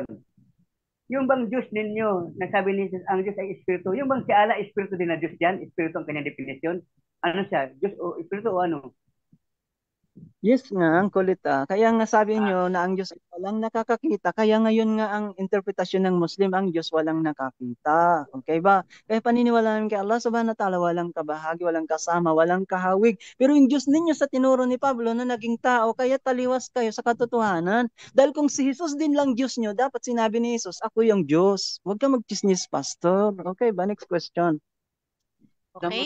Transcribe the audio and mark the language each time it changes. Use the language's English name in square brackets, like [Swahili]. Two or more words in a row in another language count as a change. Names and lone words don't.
[Filipino] Yung bang Diyos ninyo, nasabi ni Jesus, ang Diyos ay Espiritu, yung bang si Allah, Espiritu din na Diyos yan? Espiritu ang kanyang definisyon? Ano siya? Diyos o Espiritu o ano? Yes nga, ang kulit ah. Kaya nga sabi nyo na ang Diyos ay walang nakakakita. Kaya ngayon nga ang interpretasyon ng Muslim, ang Diyos walang nakakita. Okay ba? Kaya paniniwala namin kay Allah [Arabic] سبحانه وتعالى, [Filipino] walang kabahagi, walang kasama, walang kahawig. Pero yung Diyos ninyo sa tinuro ni Pablo na naging tao, kaya taliwas kayo sa katotohanan. Dahil kung si Jesus din lang Diyos nyo, dapat sinabi ni Jesus, ako yung Diyos. Huwag ka mag-chismis, Pastor. Okay ba? [English] Next question. [Filipino] Okay,